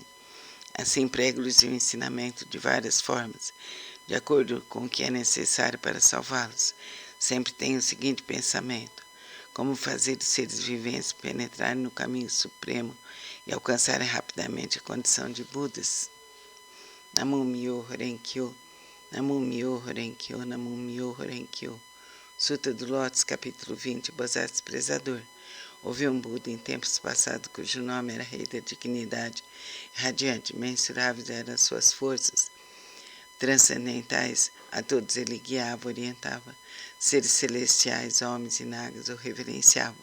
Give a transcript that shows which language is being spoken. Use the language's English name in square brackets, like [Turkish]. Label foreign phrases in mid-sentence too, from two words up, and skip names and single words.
[Portuguese] Assim prego-lhes o ensinamento de várias formas, de acordo com o que é necessário para salvá-los. Sempre tenho o seguinte pensamento: como fazer os seres viventes penetrarem no caminho supremo e alcançarem rapidamente a condição de Budas. [Japanese] 南無妙法蓮華経、南無妙法蓮華経、南無妙法蓮華経. [Portuguese] Sutra do Lótus, capítulo 20, Bodhisattva Prezador. Houve um Buda em tempos passados cujo nome era Rei da Dignidade, radiante, mensuráveis eram suas forças transcendentais, a todos ele guiava, orientava, seres celestiais, homens e nagas o reverenciavam.